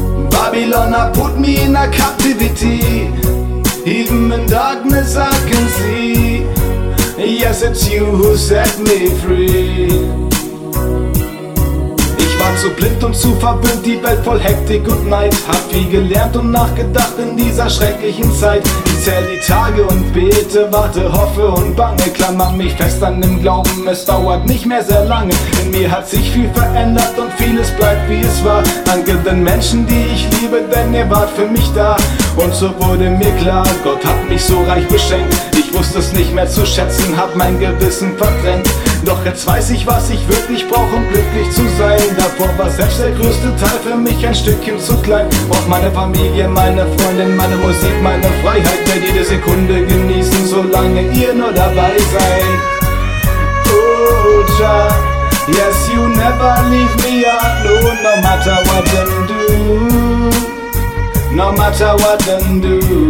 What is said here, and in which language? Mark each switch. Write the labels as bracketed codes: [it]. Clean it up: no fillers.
[en] Babylon a put me in a captivity, even in darkness I can see. Yes, it's you who set me free. [de] Zu blind und zu verwöhnt, die Welt voll Hektik und Neid. Hab viel gelernt und nachgedacht in dieser schrecklichen Zeit. Ich zähl die Tage und bete, warte, hoffe und bange. Klammer mich fest an dem Glauben, es dauert nicht mehr sehr lange. In mir hat sich viel verändert und vieles bleibt wie es war. Danke den Menschen, die ich liebe, denn ihr wart für mich da. Und so wurde mir klar, Gott hat mich so reich beschenkt. Ich wusste es nicht mehr zu schätzen, hab mein Gewissen verdrängt. Doch jetzt weiß ich, was ich wirklich brauch, um glücklich zu sein. Davor war selbst der größte Teil für mich ein Stückchen zu klein. Brauch meine Familie, meine Freundin, meine Musik, meine Freiheit. Werd jede Sekunde genießen, solange ihr nur dabei seid. [en] Oh, ja, yes, you never leave me alone, no matter what them do, no matter what them do.